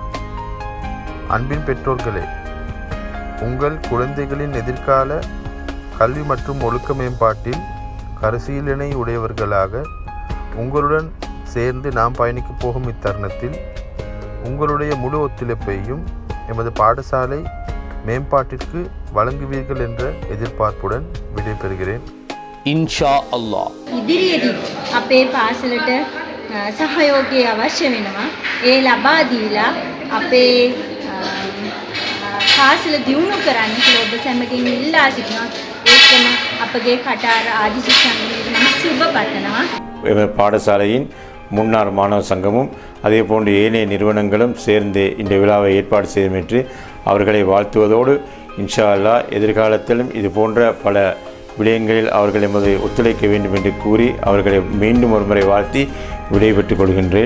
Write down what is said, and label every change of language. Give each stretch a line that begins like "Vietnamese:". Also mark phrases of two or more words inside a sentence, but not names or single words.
Tamil: அன்பின் பெற்றோர்களே, உங்கள் குழந்தைகளின் எதிர்கால கல்வி மற்றும் ஒழுக்க மேம்பாட்டில் பரிசீலனை உடையவர்களாக உங்களுடன் சேர்ந்து நாம் பயணிக்கப் போகும் இத்தருணத்தில் உங்களுடைய முழு ஒத்துழைப்பையும் எமது பாடசாலை மேம்பாட்டிற்கு வழங்குவீர்கள் என்ற எதிர்பார்ப்புடன் விடைபெறுகிறேன்.
Arabic: إن شاء الله.
Sinhala: ඉදිරියේදී අපේ පාසලට සහයෝගය අවශ්‍ය වෙනවා. ඒ ලබා දීලා අපේ පාසල දියුණු කරන්න කියලා ඔබ සැමගෙන් ඉල්ලා සිටිනවා. ඒකම අපගේ කටාර ආදිසි සංගමයේ සුබ පතනවා.
Tamil: பாடசாலையின் முன்னாள் மாணவர் சங்கமும் அதே போன்று ஏனைய நிறுவனங்களும் சேர்ந்து இந்த விழாவை ஏற்பாடு செய்யும் என்று அவர்களை வாழ்த்துவதோடு
Arabic: إن شاء الله
Tamil: எதிர்காலத்திலும் இது போன்ற பல விடயங்களில் அவர்கள் எமது ஒத்துழைக்க வேண்டும் என்று கூறி அவர்களை மீண்டும் ஒரு முறை வாழ்த்தி விடைபெற்றுக் கொள்கின்றேன்.